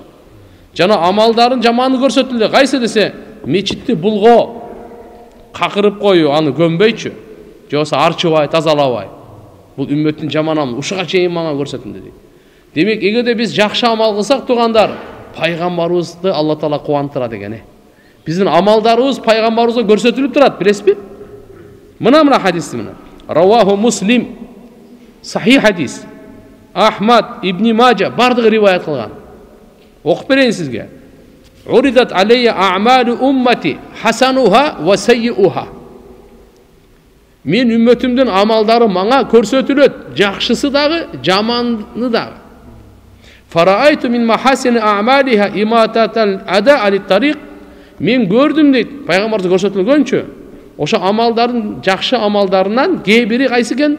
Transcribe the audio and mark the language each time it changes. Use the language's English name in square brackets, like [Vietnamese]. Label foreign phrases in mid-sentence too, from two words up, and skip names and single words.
[Kyrgyz] Жана амалдарын жаманы көрсөтүлдү. Кайсы десе, мечитти булгоо, какырып коюу, аны көмбөйчү, же болбосо арчыбай, тазалабай. Бул үммөттүн жаман амалы, ушуга чейин мага көрсөтүлдү дейт. Демек, эгерде биз жакшы амал кылсак тугандар, пайгамбарыбызды Алла таала кубандыра деген. Биздин амалдарыбыз пайгамбарыбызга көрсөтүлүп турат, билесизби? Мына хадисти мына. [Arabic] رواه مسلم. [Kyrgyz] Сахих хадис. Ахмад, Ибн Маджа бардыгы риваят кылган. Окуп берейин сизге. [Arabic] عرضت علي أعمال أمتي حسنها وسيئها. [Kyrgyz] Мен үммөтүмдүн амалдары мага көрсөтүлөт, жакшысы дагы, жаманы дагы. [Arabic] فرأيت من محاسن أعمالها إماطة الأذى عن الطريق. [Kyrgyz] Мен көрдүм дейт, пайгамбарыбыз көрсөтүлгөнчө. Ошо амалдардын, жакшы амалдарынан кээ бири кайсы экен?